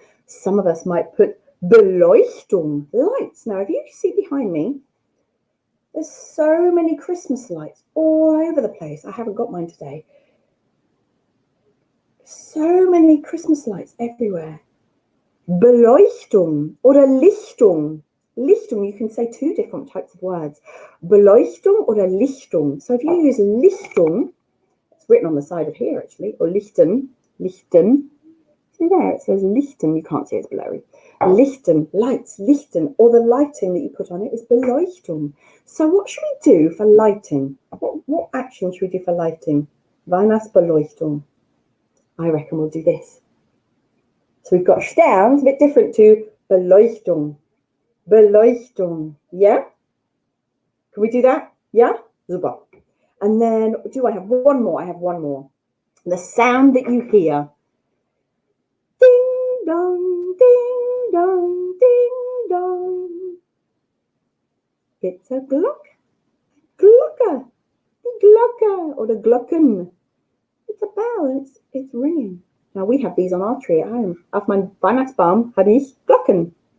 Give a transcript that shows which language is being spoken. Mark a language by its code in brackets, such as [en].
[en] Some of us might put Beleuchtung, lights. Now, if you see behind me, there's so many Christmas lights all over the place. I haven't got mine today. So many Christmas lights everywhere. [de] Beleuchtung oder Lichtung. [en] Lichtung, you can say two different types of words. [de] Beleuchtung oder Lichtung. [en] So if you use Lichtung, it's written on the side of here actually, or Lichten, Lichten. See there, it says Lichten. You can't see it's blurry. Lichten, lights, Lichten, or the lighting that you put on it is Beleuchtung. So what should we do for lighting? What action should we do for lighting? [de] Weihnachtsbeleuchtung. [en] I reckon we'll do this. So we've got Stern, a bit different to Beleuchtung. Beleuchtung, yeah? Can we do that? Yeah? Super. And then, do I have one more? I have one more. The sound that you hear. Ding dong, ding dong, ding dong. It's a Glock. Glocke. The Glocke or the Glocken. It's a bell and it's ringing. Now we have these on our tree at home. [de] Auf meinem Weihnachtsbaum habe ich Glocken.